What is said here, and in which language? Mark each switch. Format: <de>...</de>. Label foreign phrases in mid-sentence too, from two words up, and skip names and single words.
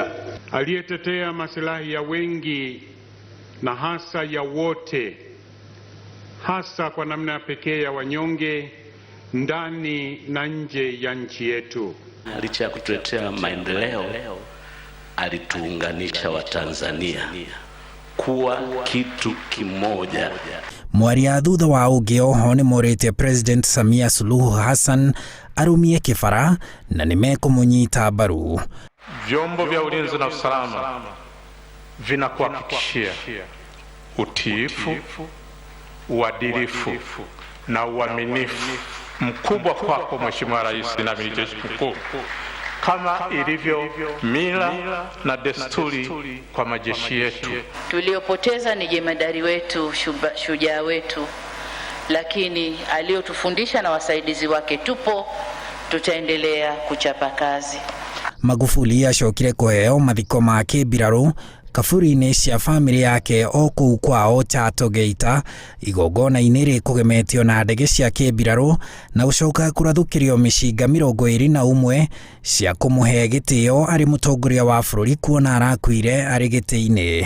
<sw>aliyetetea maslahi ya wengi na hasa ya wote, hasa kwa namna ya pekee ya wanyonge ndani na nje ya nchi yetu. Licha ya kutuletea maendeleo, alituunganisha Watanzania kuwa kitu kimoja.</sw> <ki>Mwaria thutha wa ungi oho ni morite President Samia Suluhu Hassan arumie kifara na nimekumunyita mbaru.</ki> <sw>Vyombo vya ulinzi na usalama vinakuhakikishia utiifu, uadilifu na uaminifu mkubwa kwako Mheshimiwa Rais na Amiri Jeshi Mkuu, kama ilivyo mila na desturi kwa majeshi yetu. Tuliopoteza ni jemadari wetu, shujaa wetu, lakini aliyotufundisha na wasaidizi wake tupo, tutaendelea kuchapa kazi.</sw> <ki>Magufuli acokire kuheo mathiko ma kĩmbirarũ kaburi-inĩ cia family yake o kũu kwao Chato Geita, igongona-inĩ rĩkũgemetio na ndege cia kĩmbirarũ na gũcoka kũrathũkĩrio mĩcinga 21 cia kũmũhe gĩtĩo arĩ mũtongoria wa bũrũri kuona arakuire arĩ gĩtĩ-inĩ.</ki>